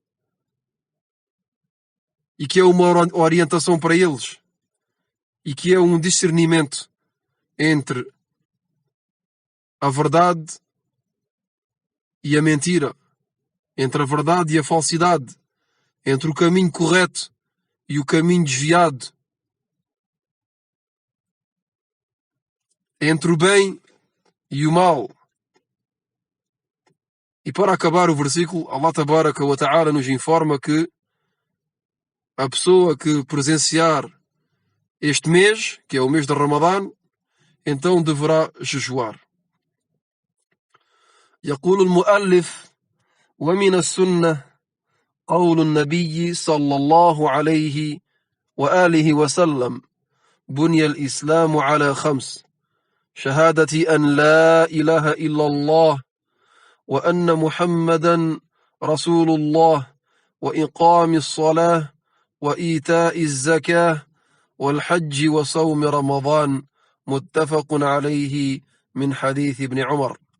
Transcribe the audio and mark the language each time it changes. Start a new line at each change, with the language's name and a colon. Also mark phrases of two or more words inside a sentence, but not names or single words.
Portuguese: e que é uma orientação para eles, e que é um discernimento entre a verdade e a mentira, entre a verdade e a falsidade, entre o caminho correto e o caminho desviado, entre o bem e o mal. E para acabar o versículo, Allah
Arabic: تبارك وتعالى
Portuguese: nos informa que a pessoa que presenciar este mês, que é o mês de Ramadã, então deverá jejuar.
Arabic: يقول المؤلف: ومن السنة قول النبي صلى الله عليه وآله وسلم: بني الإسلام على 5: شهادة أن لا إله إلا الله وأن محمدا رسول الله وإقام الصلاة وإيتاء الزكاة والحج وصوم رمضان، متفق عليه من حديث ابن عمر.